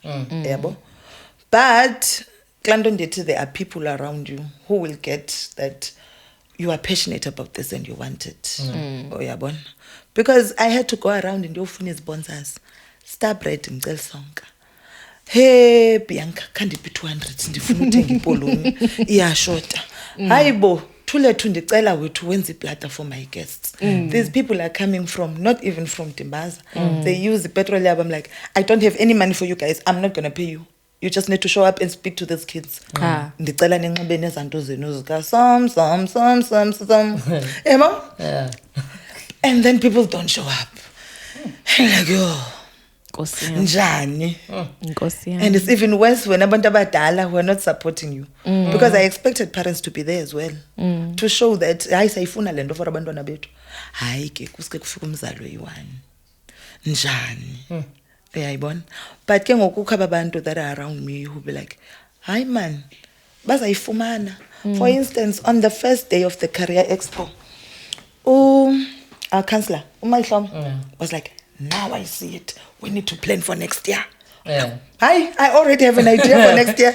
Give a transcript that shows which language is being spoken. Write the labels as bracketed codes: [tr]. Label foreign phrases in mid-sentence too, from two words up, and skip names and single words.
[en] But there are people around you who will get that you are passionate about this and you want it. Because I had to go around and do finish sponsors. Stop writing the song. Hey Bianca, can't it be 200 [xh] ndifuna uthenga ipoloni iyashota. Hayibo thulethu ndicela wethu wenza iplata [en] for my guests. These people are coming from not even from Timbaza. They use the petrol lab. I'm like, I don't have any money for you guys. I'm not going to pay you. You just need to show up and speak to these kids. [xh] Ndicela ninxibe nezanto zenu zika som. [en] And then people don't show up. Like, njani. And it's even worse when [xh] abantu abadala [en] who are not supporting you. Because I expected parents to be there as well. To show that [xh] hayi sayifuna lento for abantwana bethu. Hayi ke kuske kufika umzalo eyi-1. Njani. Uyayibona? But ke ngokukho abantu [en] that are around me who be like, "Hi man, bazayifumana." For instance, on the first day of the Career Expo, our counselor, was like, "Now I see it. We need to plan for next year." I already have an idea for next year.